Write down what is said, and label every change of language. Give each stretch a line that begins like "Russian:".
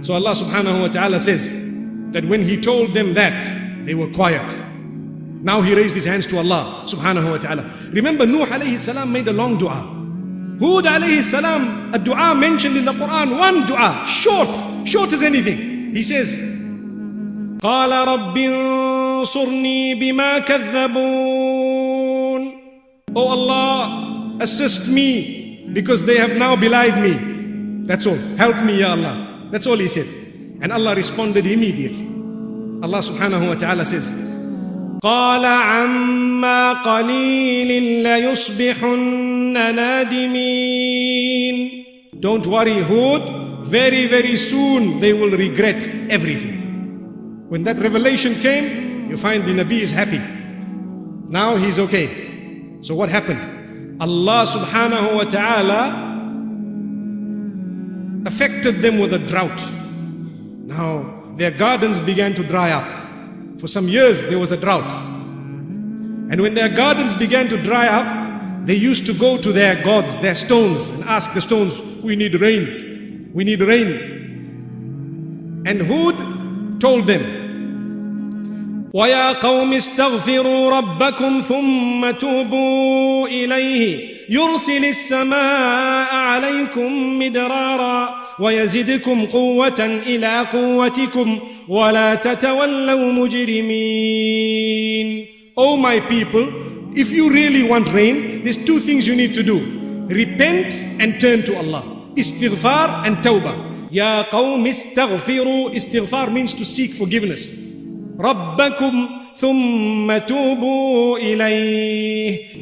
English: So Allah subhanahu wa ta'ala says that when He told them that, they were quiet. Now he raised his hands to Allah subhanahu wa ta'ala. Remember, Nuh alayhi salam made a long dua. Hud alayhi salam, a dua mentioned in the Quran, one dua, short as anything. He says,
Arabic: قَالَ رَبِّ انصُرْنِي بِمَا كَذَّبُونَ.
English: Oh Allah, assist me because they have now belied me. That's all. Help me, Ya Allah. That's all he said. And Allah responded immediately. Allah subhanahu wa ta'ala says,
Arabic: قال عما قليل ليصبحن نادمين.
English: Don't worry, Hud, very soon they will regret everything. When that revelation came, you find the Nabi is happy. Now he's okay. So what happened? Allah subhanahu wa ta'ala affected them with a drought. Now their gardens began to dry up. For some years there was a drought. And when their gardens began to dry up, they used to go to their gods, their stones, and ask the stones, we need rain, we need rain. And Hud told them,
Arabic: وَيَا قَوْمِ اسْتَغْفِرُوا رَبَّكُمْ ثُمَّ تُوبُوا إِلَيْهِ يُرْسِلِ السَّمَاءَ عَلَيْكُمْ مِدْرَارًا وَيَزِدْكُمْ قُوَّةً إِلَىٰ قُوَّتِكُمْ وَلَا تَتَوَلَّوْا مُجْرِمِينَ.
English: Oh my people, if you really want rain, there's two things you need to do. Repent and turn to Allah. Istighfar and tawbah.
Arabic: Ya qawm istaghfiru.
English: Istighfar means to seek forgiveness.
Arabic: Rabbakum thumma tubu ilayh.